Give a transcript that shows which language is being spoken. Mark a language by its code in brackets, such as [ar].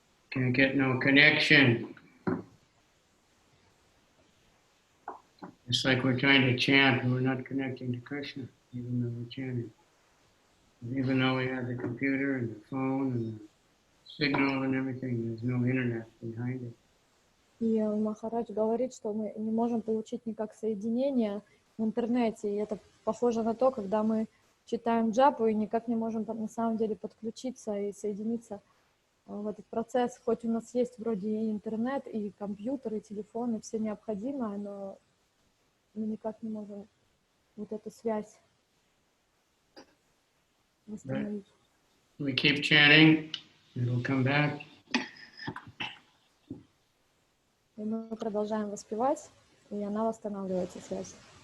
[en] Can't get no connection. It's like we're trying to chant and we're not connecting to Krishna, even though we're chanting. And even though we have the computer and the phone and the signal and everything, there's no internet behind it. [ru] И Махарадж говорит, что мы не можем получить никак соединение в интернете. И это похоже на то, когда мы читаем джапу и никак не можем на самом деле подключиться и соединиться в этот процесс. Хоть у нас есть вроде и интернет, и компьютер, и телефон, и все необходимое, но мы никак не можем вот эту связь восстановить. [en] We keep chanting, it'll come back. [ru] И мы продолжаем воспевать, и она восстанавливается, связь.